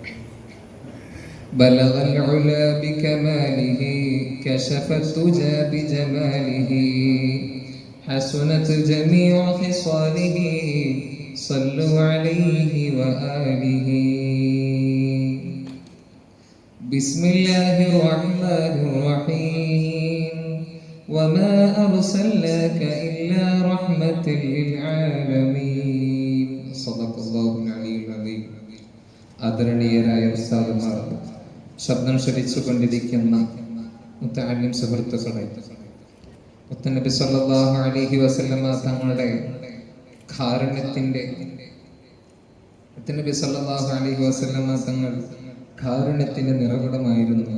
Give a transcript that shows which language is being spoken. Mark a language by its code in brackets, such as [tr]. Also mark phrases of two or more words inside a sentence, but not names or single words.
[ar] بلغ العلا بكماله كشف الدجى بجماله حسنت جميع خصاله صلوا عليه وآله. بسم الله الرحمن الرحيم وما أرسلناك إلا رحمة للعالمين. صدق الله العلي العظيم. [ml] ആദരണീയരായ ഉസ്താദുമാർ, ശബ്ദം ശ്രവിച്ചുകൊണ്ടിരിക്കുന്ന മുത്തഅല്ലിം സുഹൃത്തുക്കളെ, മുത്തനബി [ar] صلى الله عليه وسلم [ml] തങ്ങളുടെ കാരുണ്യത്തിന്റെ നിറകുടമായിരുന്നു.